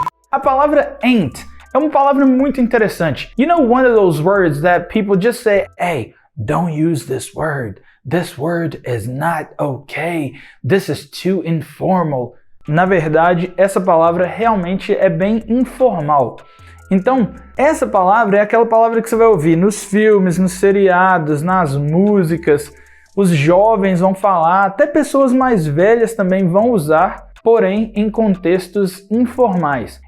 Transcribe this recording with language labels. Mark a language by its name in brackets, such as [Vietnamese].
[Portuguese] A palavra ain't é uma palavra muito interessante. [English] You know, one of those words that people just say, hey, don't use this word. This word is not okay. This is too informal. [Portuguese] Na verdade, essa palavra realmente é bem informal. Então, essa palavra é aquela palavra que você vai ouvir nos filmes, nos seriados, nas músicas. Os jovens vão falar, até pessoas mais velhas também vão usar, porém em contextos informais.